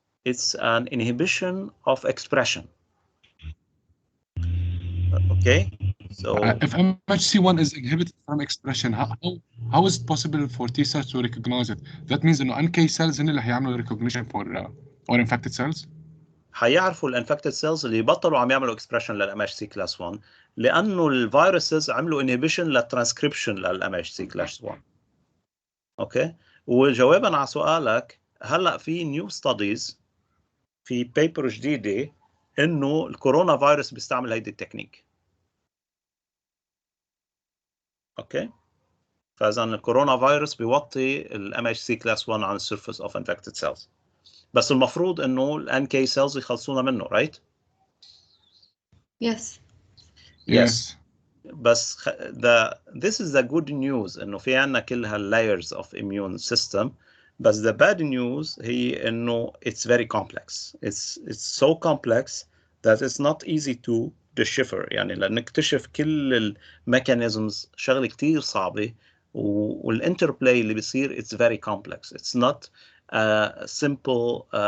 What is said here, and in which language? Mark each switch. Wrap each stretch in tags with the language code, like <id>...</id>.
<en>It's an inhibition of expression. Okay, so If MHC1 is inhibited from expression, how is it possible for T cells to recognize it? That means إنه NK cells</en> <ar>هن اللي هيعملوا</ar> <en>recognition for infected cells.</en> <ar>حيعرفوا الانفكتد سيلز اللي بطلوا عم يعملوا اكسبريشن للMHC class 1 لانه الفيروسز عملوا انهبيشن للترانسكريبشن للMHC class 1. اوكي، وجوابا على سؤالك هلا في نيو ستاديز في بيبر جديده انه الكورونا فيروس بيستعمل هيدي التكنيك. اوكي، فاذا الكورونا فيروس بيوطي الMHC class 1 عن السيرفيس اوف انفكتد سيلز. بس المفروض انه الان كي سيلز يخلصونا منه</ar> <en>right Yes. yes</en> <ar>بس</ar> <en>this is the good news</en> <ar>انه في عنا كل</ar> <en>هالlayers of immune system بس the bad news</en> <ar>هي انه</ar> <en>it's very complex it's so complex that it's not easy to decipher</en> <ar>يعني لنكتشف كل الميكانيزمز شغله كتير صعبه والانتربلاي اللي بيصير</ar> <en>it's very complex it's not a simple</en>